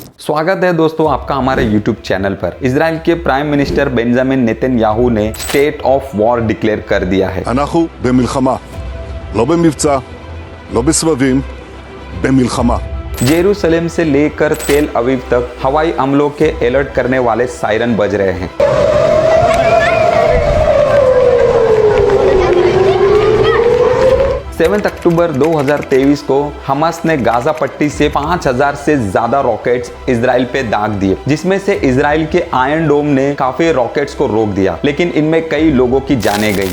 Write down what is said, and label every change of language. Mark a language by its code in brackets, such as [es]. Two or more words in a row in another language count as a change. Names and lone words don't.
[hi] स्वागत है दोस्तों आपका हमारे YouTube चैनल पर। इजराइल के [en] prime minister [hi] बेंजामिन नेतन्याहू ने [en] state of war declare [hi] कर दिया है। [he] אנחנו במלחמה, לא במבצע, לא בסבבים, במלחמה। [hi] जेरूसलम से लेकर तेल अवीव तक हवाई हमलों के अलर्ट करने वाले सायरन बज रहे हैं। 7 अक्टूबर 2023 को हमास ने गाजा पट्टी से 5000 से ज्यादा रॉकेट्स इजराइल पे दाग दिए, जिसमें से इजराइल के आयरन डोम ने काफी रॉकेट्स को रोक दिया, लेकिन इनमें कई लोगों की जानें गई।